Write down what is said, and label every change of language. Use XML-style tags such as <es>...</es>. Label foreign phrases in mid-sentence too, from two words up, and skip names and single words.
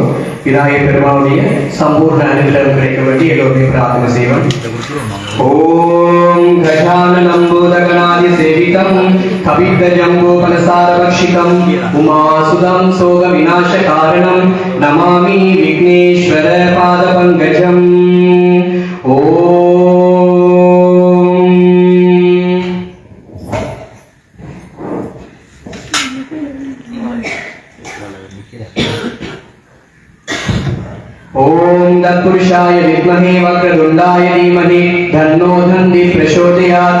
<ta>விநாயகர் பெருமானுடைய சம்பூர்ண அனுகிரகம் கிடைக்க வேண்டி எல்லோருடைய பிரார்த்தனை செய்வோம்.</ta> <sa>ओम् गजाननं भूतगणादि सेवितं कवित्वजम्बूफलसारभक्षितं उमासुतं शोक विनाश कारणं नमामि विघ्नेश्वर पाद पङ्कजम्. ओम तत्पुरुषाय विद्महे वक्रतुंडाय धीमहि तन्नो धन्ति प्रचोदयात्.</sa>